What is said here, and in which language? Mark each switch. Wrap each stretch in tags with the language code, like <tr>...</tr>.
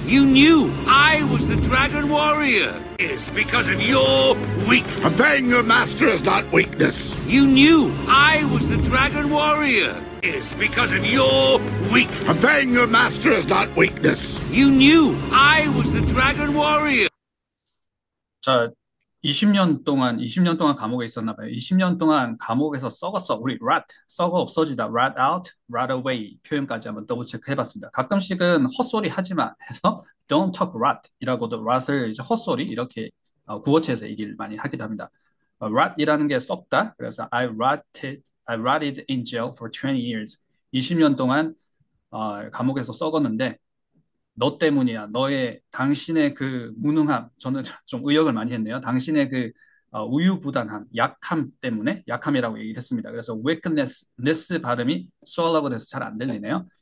<en>You knew I was the Dragon Warrior. Because of your weakness. Obeying your master is not weakness. You knew I was the Dragon Warrior. Because of your weakness. Obeying your master is not weakness. You knew I was the Dragon Warrior.</en> <ko>자, 20년 동안 감옥에 있었나 봐요. 20년 동안 감옥에서 썩었어. 우리 rat, 썩어 없어지다.</ko> <en>rat out, rat away</en> <ko>표현까지 한번 더블 체크 해봤습니다. 가끔씩은 헛소리 하지 마 해서</ko> <en>don't talk rat</en> <ko>이라고도 rat을 이제 헛소리 이렇게 구어체에서 얘기를 많이 하기도 합니다. rat이라는 게 썩다. 그래서</ko> <en>I rotted in jail for 20 years.</en> <ko>20년 동안 감옥에서 썩었는데 너 때문이야. 당신의 그 무능함. 저는 좀 의역을 많이 했네요. 당신의 그 우유부단함, 약함 때문에 약함이라고 얘기를 했습니다. 그래서 weakness 발음이 swallow가 돼서 잘 안 들리네요.</ko>